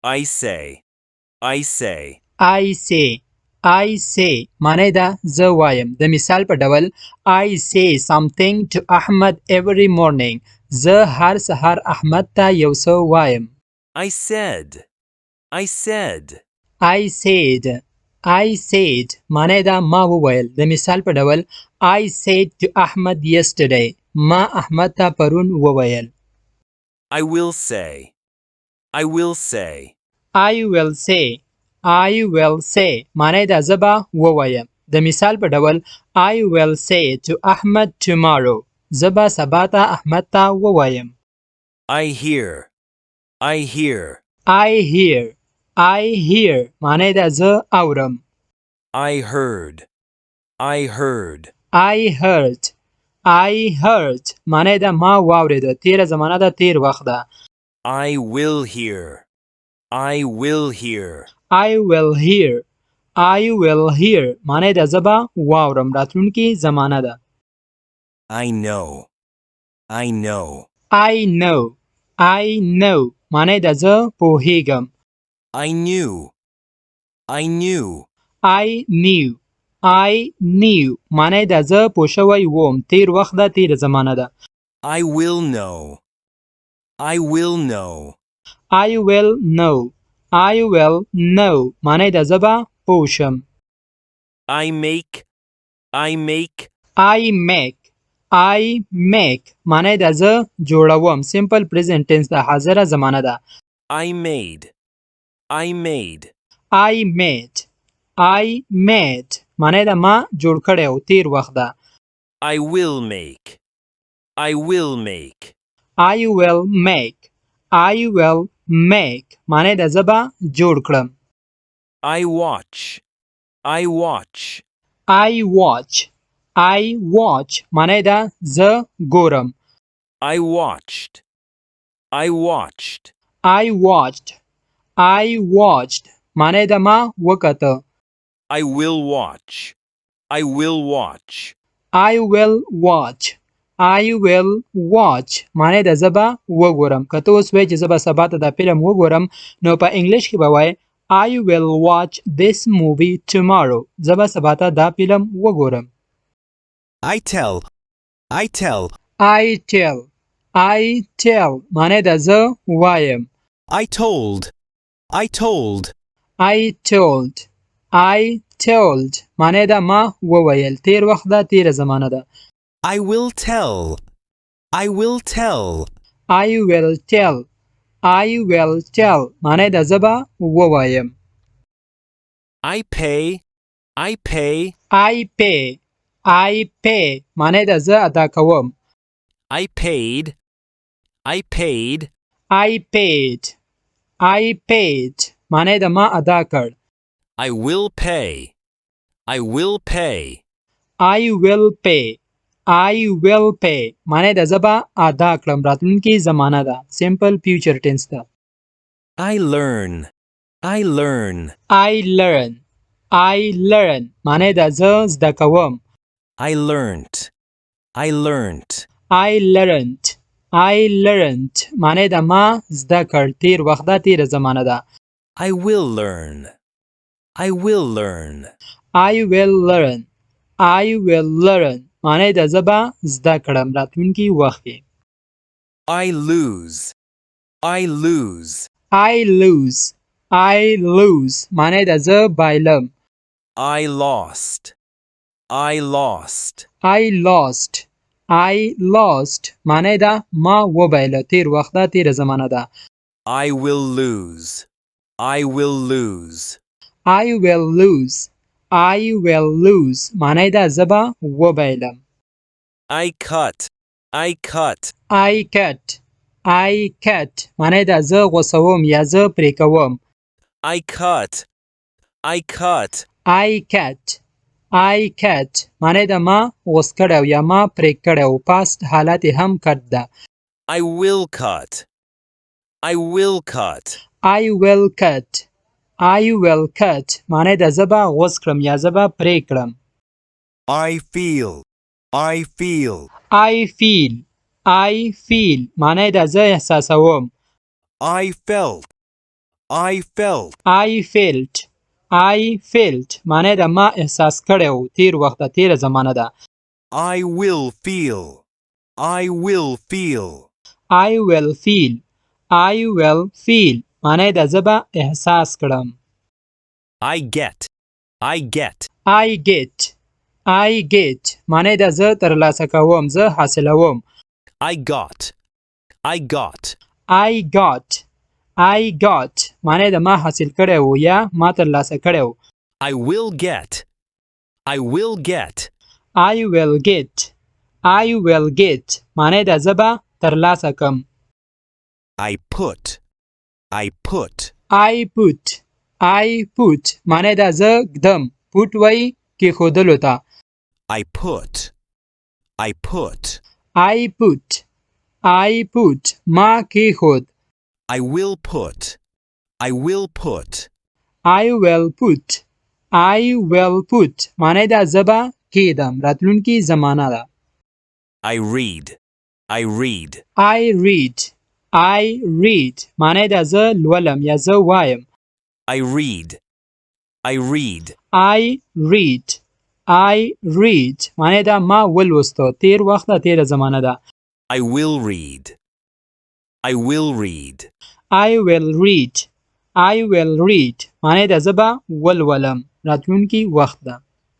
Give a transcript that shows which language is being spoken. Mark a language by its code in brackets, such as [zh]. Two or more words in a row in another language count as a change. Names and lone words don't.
[en] I say. I say. I say. I say [ps] معنی ده زه وایم. د مثال په ډول [en] I say something to Ahmed every morning. [ps] زه هر سهار احمد ته یو څه وایم. [en] I said. I said. I said. I said [ps] معنی ده ما وویل. د مثال په ډول [en] I said to Ahmed yesterday. [ps] ما احمد ته پرون وویل. [en] I will say. I will say. I will say. I will say [ps] معنی ده زه به ووایم. د مثال په ډول [en] I will say to Ahmed tomorrow. [ps] زه به سبا ته احمد ته ووایم. [en] I hear. I hear. I hear. I hear [ps] معنی ده زه اورم. [en] I heard. I heard. I heard. I heard [ps] معنی ده ما واورېده. تیره زمانه ده، تیر وخت ده. [en] I will hear. I will hear. I will hear. I will hear [ps] معنی ده زه به واورم. راتلونکې زمانه ده. [en] I know. I know. I know. I know [ps] معنی ده زه پوهیږم. [en] I knew. I knew. I knew. I knew [ps] معنی ده زه پوه شوی وم. تیر وخت ده، تیر زمانه ده. [en] I will know. I will know. I will know. I will know [ps] معنی ده زه به پوه شم. [en] I make. I make. I make. I make [ps] معنی ده زه جوړوم. [en] simple present tense [ps] ده، حاضره زمانه ده. [en] I made. I made. I made. I made [ps] معنی ده ما جوړ کړی و. تیر وخت ده. [en] I will make. I will make. I will make. I will make [ps] معنی ده زه به جوړ کړم. [en] I watch. I watch. I watch. I watch [ps] معنی ده زه ګورم. [en] I watched. I watched. I watched. I watched [ps] معنی ده ما وکته. [en] I will watch. I will watch. I will watch. I will watch [ps] معنی ده زه به وګورم. که ته اوس وایې چې زه به سبا ته دا فلم وګورم، نو په انګلیش کې به وایې [en] I will watch this movie tomorrow. [ps] زه به سبا ته دا فلم وګورم. [en] I tell. I tell. I tell. I tell [ps] معنی ده زه وایم. [en] I told. I told. I told. I told [ps] معنی ده ما وویل. تیر وخت ده، تیر زمانه ده. [en] I will tell. I will tell. I will tell. I will tell [ps] معنی ده زه به ووایم. [en] I pay. I pay. I pay. I pay [ps] معنی ده زه ادا کوم. [en] I paid. I paid. I paid. I paid [ps] معنی ده ما ادا کړ. [en] I will pay. I will pay. I will pay. I will pay [ps] معنی ده زه به ادا کړم. راتلونکې زمانه ده. [en] simple future tense [ps] ده. [en] I learn. I learn. I learn. I learn [ps] معنی ده زه زده کوم. [en] I learnt. I learnt. I learned. I learned [ps] معنی ده ما زده کړ. تیر وخت ده، تیر زمانه ده. [en] I will learn. I will learn. I will learn. I will learn [ps] معنی ده زه به زده کړم. راتلونکي وخت کې. [en] I lose. I lose. I lose. I lose [ps] معنی ده زه بایلم. [en] I lost. I lost. I lost. I lost [ps] معنی ده ما وبایله. تیر وخت ده، تیر زمانه ده. [en] I will lose. I will lose. I will lose. I will lose [ps] معنی ده زه به وبایلم. [en] I cut. I cut. I cut. I cut [ps] معنی ده زه غوڅوم یا زه پرې کوم. [en] I cut. I cut. I cut. I cut [ps] معنی ده ما غوڅ کړی یا ما پرې کړی. پاست حالت یې هم کټ ده. [en] I will cut. I will cut. I will cut. I will cut [ps] معنی ده زه به غوڅ کړم یا زه به پرې کړم. [en] I feel. I feel. I feel. I feel [ps] معنی ده زه احساسوم. [en] I felt. I felt. I felt [ps] معنی د ما احساس کړی و تیر وخت د تیره زمانه ده [en] I will feel. I will feel. I will feel [ps] معنی د زه به احساس کړم [en] I get. I get. I get [ps] معنی د زه ترلاسه کوم زه حاصلوم [en] I got. I got. I got [ps] معنی د ما حاصل کړی و یا ما ترلاسه کړی و [en] I will get. I will get. I will get [ps] معنی د زه به ترلاسه کم [en] I put. I put. I put [ps] معنی د زه ږدم put وای کېښودلو ته [en] I put. I put. I put [ps] ما کېښود [en] I will put. I will put. I will put [ps] معنی د زه به کېږدم راتلونکې زمانه ده [en] I read. I read. I read [ps] معنی د زه لولم یا زه وایم [en] I read. I read. I read [ps] معنی دا ما ولوستو تیر وخت ده تیره زمانه ده [en] I will read. I will read. I will read [ps] معنی دا زه به ولولم راتلونکي وخت ده